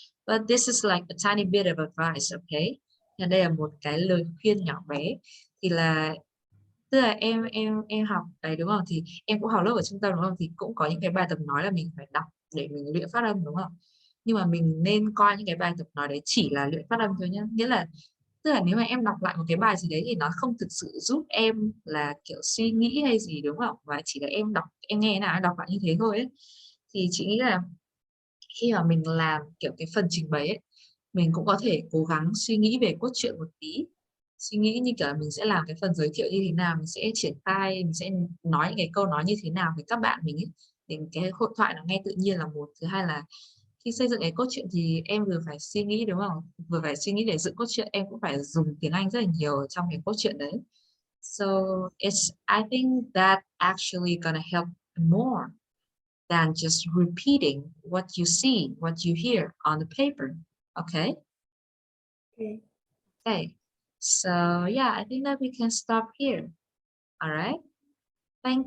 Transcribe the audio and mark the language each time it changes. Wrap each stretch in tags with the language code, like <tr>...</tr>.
<en>But this is like a tiny bit of advice, okay?</en> <vi>Và đây là một cái lời khuyên nhỏ bé. Thì là tức là em học đấy đúng không? Thì em cũng học lớp ở trung tâm đúng không? Thì cũng có những cái bài tập nói là mình phải đọc để mình luyện phát âm đúng không? Nhưng mà mình nên coi những cái bài tập nói đấy chỉ là luyện phát âm thôi nhá. Nghĩa là tức là nếu mà em đọc lại một cái bài gì đấy thì nó không thực sự giúp em là kiểu suy nghĩ hay gì đúng không? Và chỉ là em đọc, em nghe nào đọc lại như thế thôi ấy. Thì chị nghĩ là khi mà mình làm kiểu cái phần trình bày ấy, mình cũng có thể cố gắng suy nghĩ về cốt truyện một tí, suy nghĩ như kiểu là mình sẽ làm cái phần giới thiệu như thế nào, mình sẽ triển khai, mình sẽ nói những cái câu nói như thế nào với các bạn mình ấy, để cái hội thoại nó nghe tự nhiên là một. Thứ hai là khi xây dựng cái cốt truyện thì em vừa phải suy nghĩ đúng không, vừa phải suy nghĩ để dựng cốt truyện, em cũng phải dùng tiếng Anh rất là nhiều ở trong cái cốt truyện đấy.</vi> <en>So I think that actually gonna help more than just repeating what you see, what you hear on the paper. Okay. Okay. Okay. So yeah, I think that we can stop here. All right. Thank</en>